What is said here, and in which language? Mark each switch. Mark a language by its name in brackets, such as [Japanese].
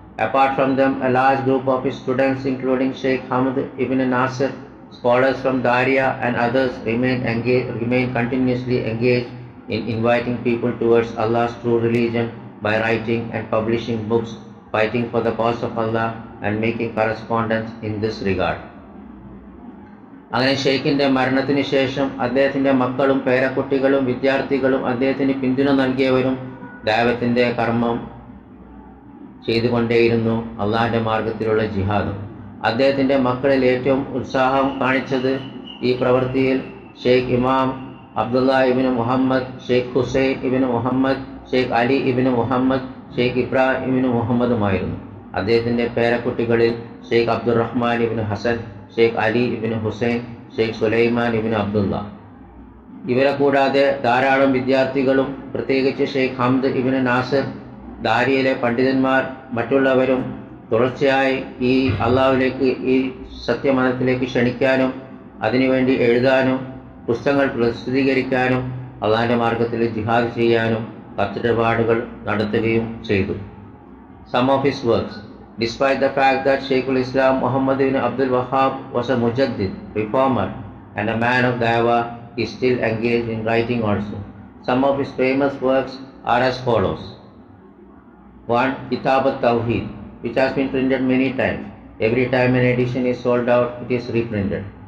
[English] Apart from them, a large group of his students, including Sheikh Hamd ibn Nasir, scholars from Daria and others, remain continuously engaged in inviting people towards Allah's true religion by writing and publishing books, fighting for the cause of Allah and making correspondence in this regard. [Malayalam] അങ്ങനെ ഷെയ്ഖിൻ്റെ മരണത്തിന് ശേഷം അദ്ദേഹത്തിൻ്റെ മക്കളും പേരക്കുട്ടികളും വിദ്യാർത്ഥികളും അദ്ദേഹത്തിന് പിന്തുണ നൽകിയവരും ദഅവത്തിൻ്റെ കർമ്മം ചെയ്തുകൊണ്ടേയിരുന്നു. അള്ളാഹിൻ്റെ മാർഗത്തിലുള്ള ജിഹാദും. അദ്ദേഹത്തിൻ്റെ മക്കളിൽ ഏറ്റവും ഉത്സാഹം കാണിച്ചത് ഈ പ്രവൃത്തിയിൽ ഷെയ്ഖ് ഇമാം അബ്ദുള്ള ഇബ്നു മുഹമ്മദ്, ഷെയ്ഖ് ഹുസൈൻ ഇബ്നു മുഹമ്മദ്, ഷെയ്ഖ് അലി ഇബ്നു മുഹമ്മദ്, ഷെയ്ഖ് ഇബ്രാഹിം ഇബ്നു മുഹമ്മദുമായിരുന്നു. അദ്ദേഹത്തിൻ്റെ പേരക്കുട്ടികളിൽ ഷെയ്ഖ് അബ്ദുർ റഹ്മാൻ ഇബ്നു ഹസൻ, ഷെയ്ഖ് അലി ഇബ്നു ഹുസൈൻ, ഷെയ്ഖ് സുലൈമാൻ ഇബ്നു അബ്ദുള്ള. ഇവരെ കൂടാതെ ധാരാളം വിദ്യാർത്ഥികളും പ്രത്യേകിച്ച് ഷെയ്ഖ് ഹംദ് ഇബ്നു നാസിർ, ദാരിയയിലെ പണ്ഡിതന്മാർ, മറ്റുള്ളവരും തുടർച്ചയായി ഈ അള്ളാഹുവിലേക്ക്, ഈ സത്യമതത്തിലേക്ക് ക്ഷണിക്കാനും അതിനുവേണ്ടി എഴുതാനും പുസ്തകങ്ങൾ പ്രസിദ്ധീകരിക്കാനും അള്ളാഹിൻ്റെ മാർഗത്തിൽ ജിഹാദ് ചെയ്യാനും കത്തിടപാടുകൾ നടത്തുകയും ചെയ്തു. [English] Some of his works. Despite the fact that Shaykhul Islam Muhammad ibn Abdul Wahhab was a mujaddid, reformer and a man of dawah, he still engaged in writing also. Some of his famous works are as follows. 1. Kitab al-Tawheed, which has been printed many times. Every time an edition is sold out, it is reprinted.